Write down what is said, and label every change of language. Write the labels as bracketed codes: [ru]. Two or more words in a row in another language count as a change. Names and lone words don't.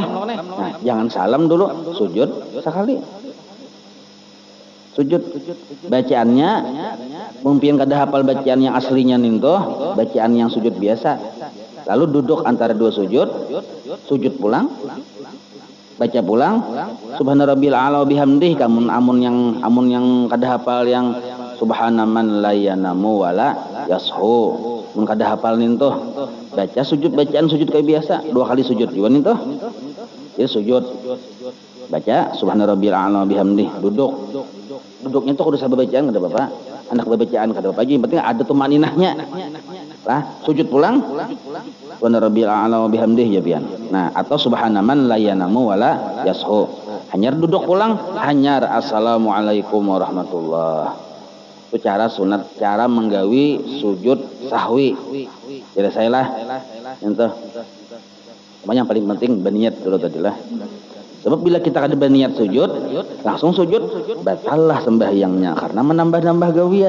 [bjn] Nah, jangan salam dulu, sujud sekali. Sujud bacaannya mungkin kada hafal bacaan yang aslinya ninto, bacaan yang sujud biasa. Lalu duduk antara 2 sujud, sujud pulang, baca pulang, [ar] سبحان ربي الأعلى بحمده, [bjn] amun yang kada hafal yang [ar] سبحان من لا ينام ولا يسهو. [bjn] Mun kada hafal ninto, baca sujud bacaan sujud kayak biasa, 2 kali sujud juga ninto. Ya sujud. Baca [ar] سبحان ربي الأعلى بحمده, [bjn] duduk. Duduknya itu kudu sabar bacaan kada apa-apa. Anak bacaan kada apa-apa, yang penting ada tumaninahnya. Lah, sujud pulang. [ar] سبحان ربي الأعلى وبحمده [bjn] ya pian. Nah, atau [ar] سبحان من لا ينام ولا يسهو. [bjn] Hanyar duduk pulang, hanyar [ar] السلام عليكم ورحمة الله. [bjn] Itu cara sunat, cara menggawi sujud sahwi. Jadi saya lah. Ente. Yang paling penting berniat dulu tadilah. Sebab bila kita ada berniat sujud, langsung sujud, batallah sembahyangnya karena menambah-nambah gawian.